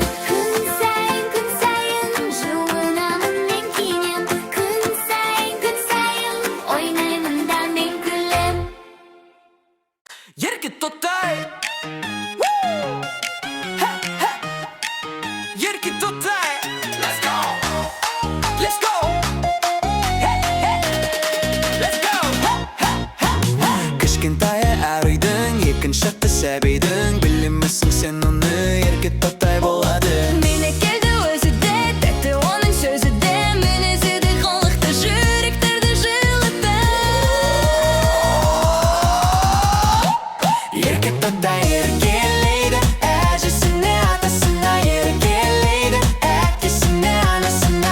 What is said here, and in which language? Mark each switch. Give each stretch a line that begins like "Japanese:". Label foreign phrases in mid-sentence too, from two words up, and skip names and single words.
Kazakh: Күн сайын, жуынамын мен киінем. Күн сайын, ойнаймын да мен күлем. Ерке тотай, ерке тотай.
English: Let's go, let's go, let's go.
Kazakh: Кішкентайы әр үйдің, екінші сәбидің. Білемісің сен оны, ерке тотай болады. Мені келді өзі де, тәтті оның сөзі де. Мінезі де қылықты, жүректерді жылытты. Ерке тотай еркелейді, әжесіне атасына еркелейді, әкесіне анасына.